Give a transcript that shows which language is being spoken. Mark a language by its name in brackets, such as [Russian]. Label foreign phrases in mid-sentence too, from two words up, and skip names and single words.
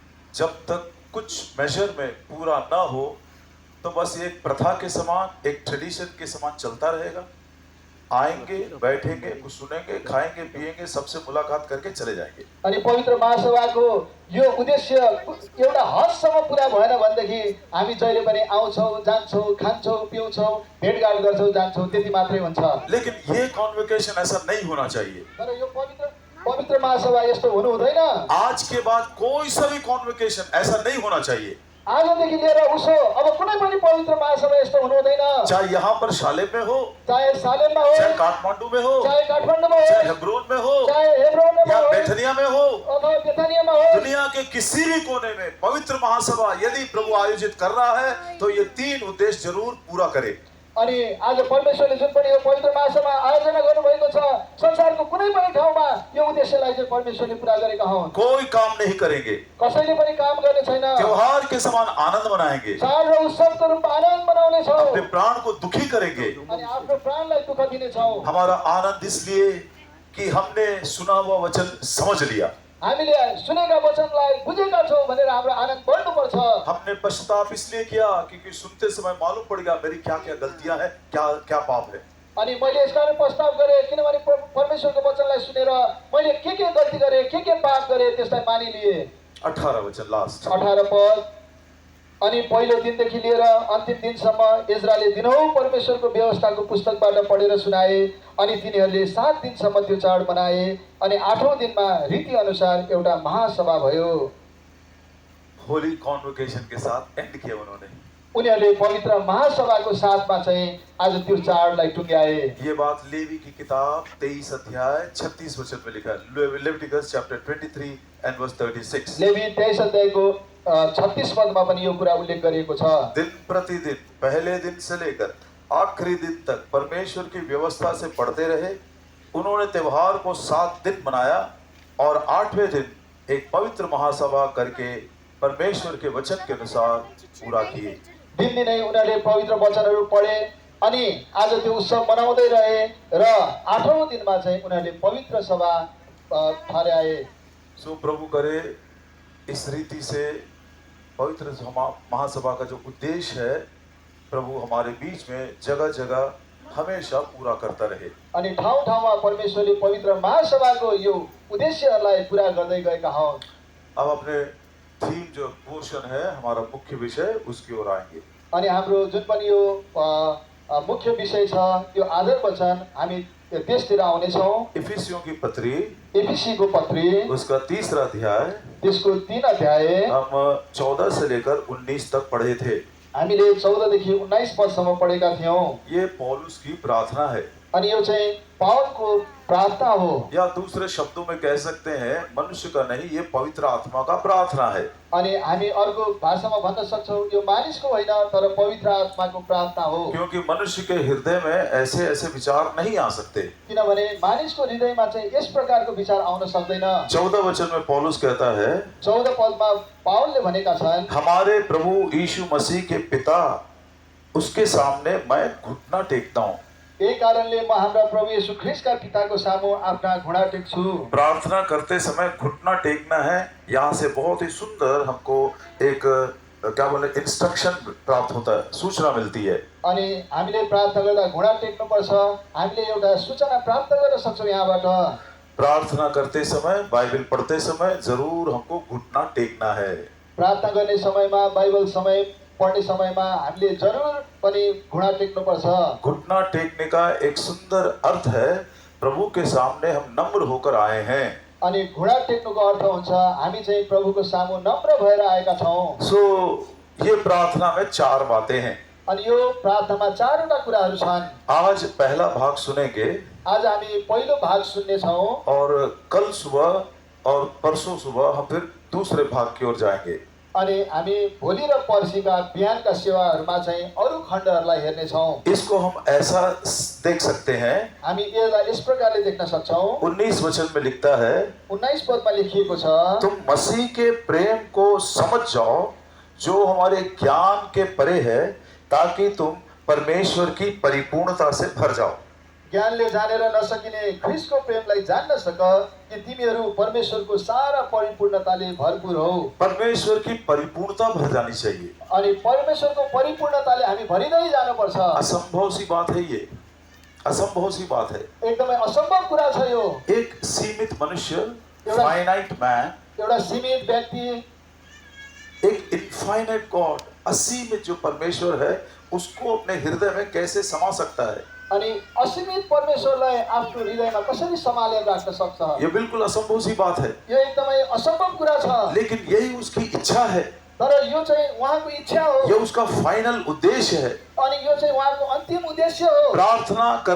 [Hindi] जब तक कुछ मेजर में पूरा ना हो तो बस एक प्रथा के समान, एक ट्रेडिशन के समान चलता रहेगा। आएंगे, बैठेंगे, कुछ सुनेंगे, खाएंगे, पिएंगे, सबसे मुलाकात करके चले जाएंगे। [Nepali] अनि पवित्र महासभाको यो उद्देश्य एउटा हदसम्म पुरा भएन भनेदेखि हामी जहिले पनि आउँछौँ, जान्छौँ, खान्छौँ, पिउँछौँ, भेटघाट गर्छौँ, जान्छौँ, त्यति मात्रै हुन्छ। [Hindi] लेकिन ये कॉन्वोकेशन ऐसा नहीं होना चाहिए। [Nepali] तर यो पवित्र महासभा यस्तो हुनु हुँदैन। [Hindi] आज के बाद कोई सा भी कॉन्वोकेशन ऐसा नहीं होना चाहिए। [Nepali] आजदेखि लिएर उसो अब कुनै पनि पवित्र महासभा यस्तो हुनु हुँदैन। [Hindi] चाहे यहाँ पर शालेम में हो, [Nepali] चाहे सालेममा हो, [Hindi] चाहे काठमांडू में हो, [Nepali] चाहे काठमाडौँमा हो, [Hindi] चाहे हेब्रोन में हो, [Nepali] चाहे हेब्रोनमा या हो, [Hindi] बेथनिया में हो, [Nepali] अथवा बेथानियामा हो, [Hindi] दुनिया के किसी भी कोने में पवित्र महासभा यदि प्रभु आयोजित कर रहा है तो ये तीन उद्देश्य जरूर पूरा करे। [Nepali] अनि आज परमेश्वरले जुन पनि यो पवित्र महासभा आयोजना गर्नुभएको छ, संसारको कुनै पनि ठाउँमा यो उद्देश्यलाई चाहिँ परमेश्वरले पूरा गरेका हुन्। [Hindi] कोई काम नहीं करेंगे, [Nepali] कसैले पनि काम गर्ने छैन। [Hindi] त्योहार के समान आनंद मनाएंगे, [Nepali] चाड र उत्सवको रूपमा आनन्द मनाउने छौँ [Hindi] अपने प्राण को दुखी करेंगे। [Nepali] अनि आफ्नो प्राणलाई दुःख दिने छौँ। [Hindi] हमारा आनंद इसलिए कि हमने सुना हुआ वचन समझ लिया, [Nepali] हामीले सुनेका वचनलाई बुझेका छौँ भनेर हाम्रो आनन्द बढ्नुपर्छ। [Hindi] हमने पश्चाताप इसलिए किया क्योंकि सुनते समय मालूम पड़ेगा मेरी क्या क्या गलतियां हैं, क्या क्या पाप है। [Nepali] अनि मैले यसकारण प्रस्ताव गरेँ किनभने परमेश्वरको वचनलाई सुनेर मैले के गल्ती गरेँ, के पाप गरेँ त्यसलाई मानिलिए। [Hindi] 18 वचन लास्ट। [Nepali] 18 पद। अनि पहिलो दिनदेखि लिएर अन्तिम दिनसम्म इजरायलले दिनहुँ परमेश्वरको व्यवस्थाको पुस्तकबाट पढेर सुनाए। अनि तिनीहरूले 7 दिनसम्म त्यो चाड मनाए। अनि 8औं दिनमा रीति अनुसार एउटा महासभा भयो। [English] Holy Convocation [Hindi] के साथ एंड किया उन्होंने। [Nepali] उनीहरूले पवित्र महासभाको साथमा चाहिँ आज त्यो चाडलाई टुङ्ग्याए। [Hindi] ये बात लेवी की किताब 23 अध्याय 36 वचन में लिखा है। [English] Leviticus chapter 23 and verse 36. [Nepali] लेवी 23 अध्यायको 36 पदमा पनि यो कुरा उल्लेख गरिएको छ। [Hindi] दिन प्रतिदिन पहले दिन से लेकर आखिरी दिन तक परमेश्वर की व्यवस्था से पढ़ते रहे। उन्होंने त्योहार को 7 दिन मनाया और 8वें दिन एक पवित्र महासभा करके परमेश्वर के वचन के अनुसार पूरा किए। [Nepali] दिनदिनै उनीहरूले पवित्र वचनहरू पढे अनि आज त्यो उत्सव मनाउँदै रहे र 8औं दिनमा चाहिँ उनीहरूले पवित्र सभा ठहराए। [Hindi] सो प्रभु करे इस रीति से पवित्र महासभा का जो उद्देश्य है प्रभु हमारे बीच में जगह जगह हमेशा पूरा करता रहे। [Nepali] अनि ठाउँ ठाउँमा परमेश्वरले पवित्र महासभाको यो उद्देश्यहरूलाई पूरा गर्दै गएका हुन्। [Hindi] अब अपने थीम जो पोर्शन है हमारा मुख्य विषय उसकी ओर आएंगे। [Nepali] अनि हाम्रो जुन पनि यो मुख्य विषय छ यो आधार वचन हामी त्यसतिर आउनेछौँ। [Hindi] इफिसियों की पत्री, [Nepali] एफिसीको पत्री [Hindi] उसका 3रा अध्याय, [Nepali] त्यसको 3 अध्याय [Hindi] हम 14 से लेकर 19 तक पढ़े थे। [Nepali] हामीले 14 देखि 19 पदसम्म पढेका थियौँ। [Hindi] ये पौलुस की प्रार्थना है। [Nepali] अनि यो चाहिँ पावलको प्रार्थना हो, [Hindi] या दूसरे शब्दों में कह सकते हैं मनुष्य का नहीं, ये पवित्र आत्मा का प्रार्थना है। [Nepali] अनि हामी अर्को भाषामा भन्न सक्छौँ यो मानिसको होइन तर पवित्र आत्माको प्रार्थना हो। [Hindi] क्योंकि मनुष्य के हृदय में ऐसे ऐसे विचार नहीं आ सकते। [Nepali] किनभने मानिसको हृदयमा चाहिँ यस प्रकारको विचार आउन सक्दैन। [Hindi] 14 वचन में पौलुस कहता है, [Nepali] 14 पदमा पावलले भनेका छन्, [Hindi] हमारे प्रभु यीशु मसीह के पिता उसके सामने मैं घुटना टेकता हूँ। [Nepali] यही कारणले म हाम्रा प्रभु येशू ख्रीष्टका पिताको सामु आफ्ना घुँडा टेक्छु। [Hindi] प्रार्थना करते समय घुटना टेकना है। यहाँ से बहुत ही सुंदर हमको एक क्या बोले इंस्ट्रक्शन प्राप्त होता है, सूचना मिलती है। [Nepali] अनि हामीले प्रार्थना गर्दा घुँडा टेक्नुपर्छ, हामीले एउटा सूचना प्राप्त गर्न सक्छौँ यहाँबाट। [Hindi] प्रार्थना करते समय, बाइबल पढ़ते समय जरूर हमको घुटना टेकना है। [Nepali] प्रार्थना गर्ने समयमा, बाइबल समय पढ्ने समयमा हामीले जरुर पनि घुँडा टेक्नुपर्छ। [Hindi] घुटना टेकने का एक सुंदर अर्थ है प्रभु के सामने हम नम्र होकर आए हैं। [Nepali] अनि घुँडा टेक्नुको अर्थ हुन्छ हामी चाहिँ प्रभुको सामु नम्र भएर आएका छौँ। [Hindi] सो ये प्रार्थना में 4 बातें हैं। [Nepali] अनि यो प्रार्थनामा 4वटा कुराहरू छन्। [Hindi] आज पहला भाग सुनेंगे [Nepali] आज हामी पहिलो भाग सुन्ने छौँ [Hindi] और कल सुबह और परसों सुबह हम फिर दूसरे भाग की ओर जाएंगे। [Nepali] अनि हामी भोलि र पर्सिका बिहानका सेवाहरूमा चाहिँ अरू खण्डहरूलाई हेर्नेछौँ। [Hindi] इसको हम ऐसा देख सकते हैं, [Nepali] हामी यसलाई यस प्रकारले देख्न सक्छौँ। [Hindi] 19 वचन में लिखता है, [Nepali] 19 पदमा लेखिएको छ, [Hindi] तुम मसीह के प्रेम को समझ जाओ जो हमारे ज्ञान के परे है, ताकि तुम परमेश्वर की परिपूर्णता से भर जाओ। [Nepali] ज्ञानले जानेर नसकिने ख्रीष्टको प्रेमलाई जान्न सक कि तिमीहरू परमेश्वरको सारा परिपूर्णताले भरपूर हौ। [Hindi] परमेश्वर की परिपूर्णता भर जानी चाहिए। [Nepali] अनि परमेश्वरको परिपूर्णताले हामी भरिँदै जानुपर्छ। [Hindi] असंभव सी बात है ये, असंभव सी बात है। [Nepali] एकदमै असम्भव कुरा छ यो। [Hindi] एक सीमित मनुष्य, [English] finite man, [Nepali] एउटा सीमित व्यक्ति [Hindi] एक [English] infinite God, [Hindi] असीमित जो परमेश्वर है उसको अपने हृदय में कैसे समा सकता है? [Nepali] अनि असीमित परमेश्वरलाई आफ्नो हृदयमा कसरी सम्हालेर राख्न सक्छ? [Hindi] ये बिल्कुल असंभव सी बात है, [Nepali] यो एकदमै असम्भव कुरा छ। [Hindi] लेकिन यही उसकी इच्छा है, [Nepali] तर यो चाहिँ उहाँको इच्छा हो [Hindi] ये उसका फाइनल उद्देश्य है। [Nepali] अनि यो चाहिँ उहाँको अन्तिम उद्देश्य हो। [Hindi] प्रार्थना कर